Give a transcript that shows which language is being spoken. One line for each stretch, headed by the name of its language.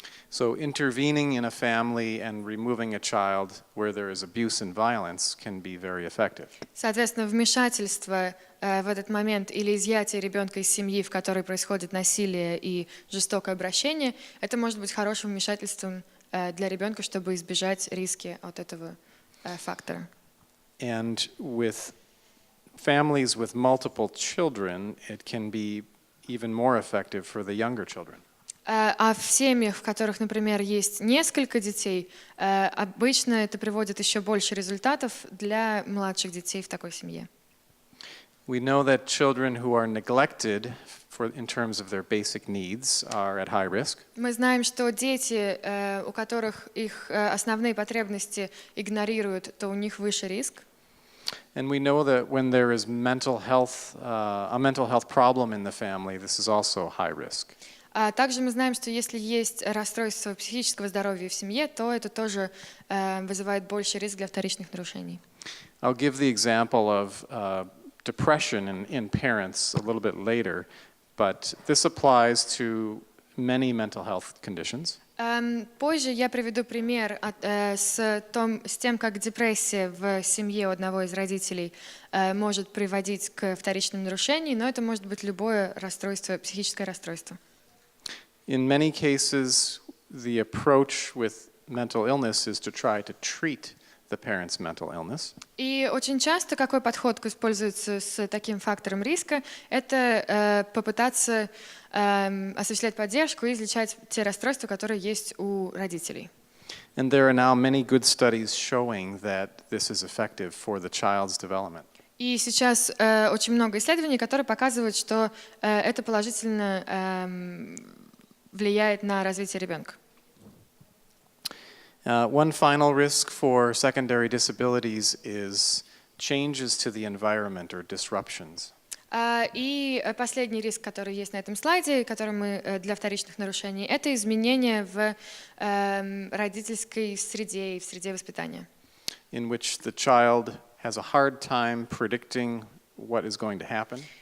English: So intervening in a family and removing a child where there is abuse and violence can be very effective.
Russian: Соответственно, вмешательство в этот момент или изъятие ребенка из семьи, в которой происходит насилие и жестокое обращение, это может быть хорошим вмешательством для ребенка, чтобы избежать риски от этого фактора.
English: And with families with multiple children, it can be even more effective for the younger children.
Russian: А в семьях, в которых, например, есть несколько детей, обычно это приводит еще больше результатов для младших детей в такой семье.
English: We know that children who are neglected in terms of their basic needs are at high risk.
Russian: Мы знаем, что дети, у которых их основные потребности игнорируют, то у них выше риск.
English: And we know that when there is a mental health problem in the family, this is also high risk.
Russian: А также мы знаем, что если есть расстройство психического здоровья в семье, то это тоже вызывает больший риск для вторичных нарушений.
English: I'll give the example of depression in parents a little bit later, but this applies to many mental health conditions.
Russian: Позже я приведу пример с тем, как депрессия в семье у одного из родителей может приводить к вторичным нарушениям, но это может быть любое расстройство, психическое расстройство.
English: In many cases, the approach with mental illness is to try to treat the parent's mental illness.
Russian: И очень часто какой подход используется с таким фактором риска, это попытаться осуществлять поддержку и излечать те расстройства, которые есть у родителей.
English: And there are now many good studies showing that this is effective for the child's development.
Russian: И сейчас очень много исследований, которые показывают, что это положительно влияет на развитие ребенка.
English: One final risk for secondary disabilities is changes to the environment or disruptions.
Russian: И последний риск, который есть на этом слайде, который мы для вторичных нарушений, это изменения в родительской среде и в среде воспитания.
English: In which the child has a hard time predicting what is going to happen.